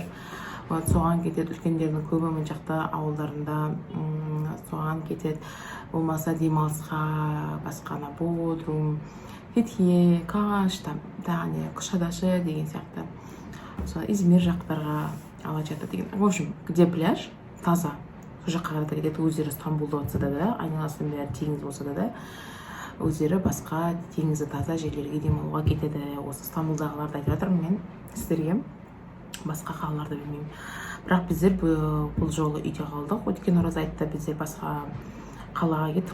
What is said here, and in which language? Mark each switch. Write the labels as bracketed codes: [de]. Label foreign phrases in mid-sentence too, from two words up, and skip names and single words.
[kk] Соған кетеді, үлкендердің көбі мына жақта ауылдарында соған кетеді. Болмаса демалысқа, басқана Бодрум, Фетхие, Каш, Кушадашы деген сияқты. Измир жақтарға ала жатыр деген. [ru] В общем, где пляж таза. [kk] Сол жаққа қарата кетеді, өздері Стамбулда отса да, айналасының бәрі теңіз болса да, өздері басқа теңізі таза жерлерге демалуға кетеді. Осы Стамбулдағыларды айтып жатырмын мен сіздерге, басқа қалаларды білмеймін. Бірақ біздер бұл жолы үйде қалдық. Өткен ораза айтта біздер басқа қалаға кеттік.